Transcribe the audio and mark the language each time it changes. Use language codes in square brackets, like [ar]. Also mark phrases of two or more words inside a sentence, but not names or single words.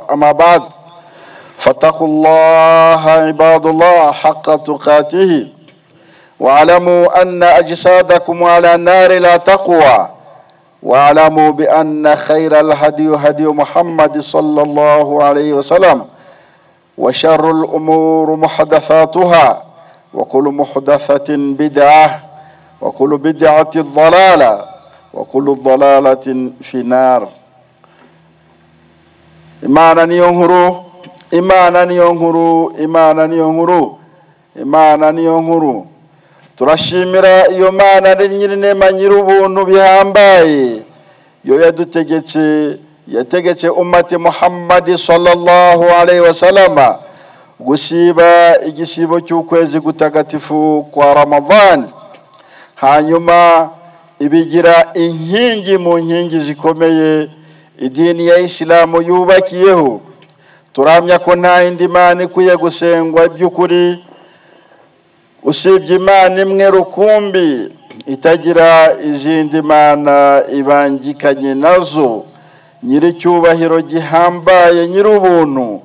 [ar] أما بعد، فاتقوا الله عباد الله حق تقاته، واعلموا أن أجسادكم على النار لا تقوى، واعلموا بأن خير الهدي هدي محمد صلى الله عليه وسلم، وشر الأمور محدثاتها، وكل محدثة بدعة، وكل بدعة ضلالة، وكل ضلالة في النار. [rw] Imana niyo nkuru, Imana niyo nkuru, Imana niyo nkuru, Imana niyo nkuru. Turashimira iyo Mana ari nyir'inema nyir'ubuntu bihambaye, yo yategetse ummati Muhammad [ar] صلى الله عليه وسلم [rw] gusiba igisibo cy'ukwezi gutagatifu kwa Ramadhan, hanyuma ibigira inkingi mu nkingi zikomeye idini ya Islamu yubakiyeho. Turamya ko nta indi Mana ikwiye gusengwa by'ukuri usibye Imana imwe rukumbi itagira izindi mana ibangikanye nazo, nyir'icyubahiro gihambaye, nyir'ubuntu.